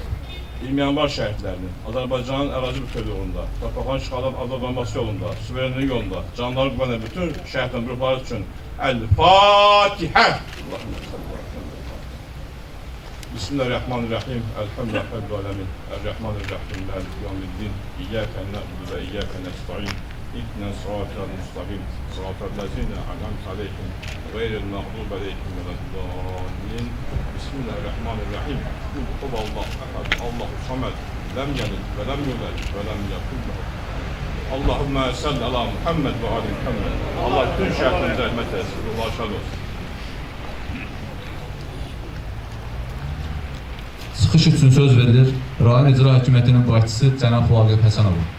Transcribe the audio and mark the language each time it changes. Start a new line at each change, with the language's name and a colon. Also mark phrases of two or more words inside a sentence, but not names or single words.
Azerbaijani: İlmi yanbar şəhidlərinin Azərbaycanın ərazi bütövlüyündə, torpaqların işğaldan azadlanması yolunda, suverenlik yolunda, canları qüvvənə bütün şəhidlərin ruhları üçün El-Fatihə.
Arabic: بسم الله الرحمن الرحيم. الحمد لله الرحمن الرحيم. مالك يوم الدين. إياك نعبد وإياك نستعين اهدنا الصراط المستقيم. صراط الذين أنعمت عليهم غير المغضوب عليهم ولا الضالين. بسم الله الرحمن الرحيم. قل هو الله أحد الله الصمد لم يلد ولم يولد ولم يكن له. اللهم صل على محمد وآل محمد.
Azerbaijani: Allah bütün şəhidlərimizə rəhmət eləsin. Allah şad olsun. Çıxış üçün söz verilir Rayon İcra Hakimiyyətinin başçısı cənab Vaqif Həsənov.